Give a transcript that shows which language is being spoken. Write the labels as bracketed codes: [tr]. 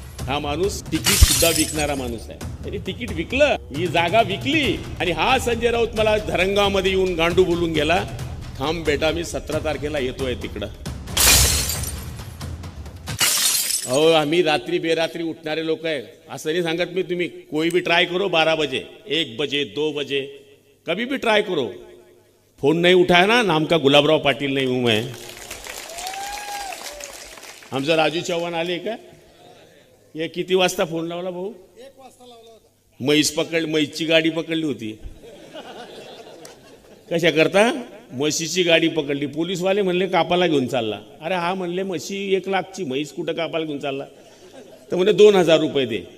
[mr] हा माणूस तिकीट सुद्धा विकणारा माणूस आहे. त्यांनी तिकीट विकलं, ही जागा विकली आणि हा संजय राऊत मला धरणगावमध्ये येऊन गांडू बोलून गेला, थांब बेटा मी 17 तारखेला येतोय तिकडं. अहो आम्ही रात्री बेरात्री उठणारे लोक आहे, असं नाही सांगत मी. [hi] तुम्ही कोई भी ट्राय करो 12 बजे 1 बजे 2 बजे कभी भी ट्राय करो, फोन नहीं उठाया ना, नाम का गुलाबराव पाटील नहीं हूं मैं. [mr] आमचा राजू चव्हाण आले का? हे किती वाजता फोन लावला भाऊ? 1 वाजता लावला होता. म्हैसची गाडी पकडली होती. कशा करता? म्हशीची गाडी पकडली. पोलीसवाले म्हणले कापाला घेऊन चालला. अरे हा म्हणले म्हशी 1 लाखची, म्हैस कुठं कापाला घेऊन चालला? तर म्हणे 2000 रुपये दे.